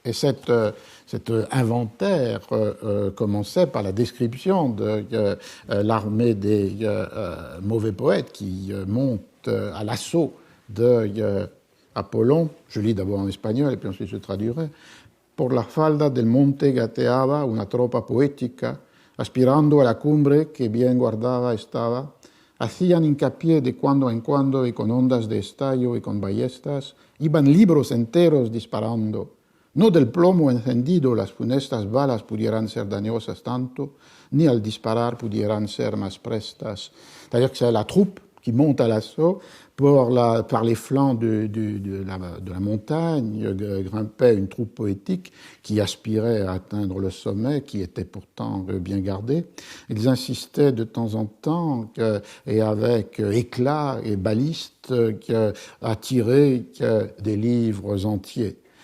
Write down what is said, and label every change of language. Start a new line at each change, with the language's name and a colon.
French: Et cet inventaire commençait par la description de l'armée des mauvais poètes qui monte à l'assaut de Apollon. Je lis d'abord en espagnol et puis ensuite je traduirai.
Spanish: Por la falda del monte gateaba una tropa poética, aspirando a la cumbre que bien guardada estaba. Hacían hincapié de cuando en cuando y con ondas de estallo y con ballestas, iban libros enteros disparando. No del plomo encendido las funestas balas pudieran ser dañosas tanto, ni al disparar pudieran ser más prestas.
French: C'est-à-dire que c'est la troupe qui monte à l'assaut par les flancs de la montagne, grimpait une troupe poétique qui aspirait à atteindre le sommet, qui était pourtant bien gardé. Ils insistaient de temps en temps et avec éclat et baliste à tirer des livres entiers.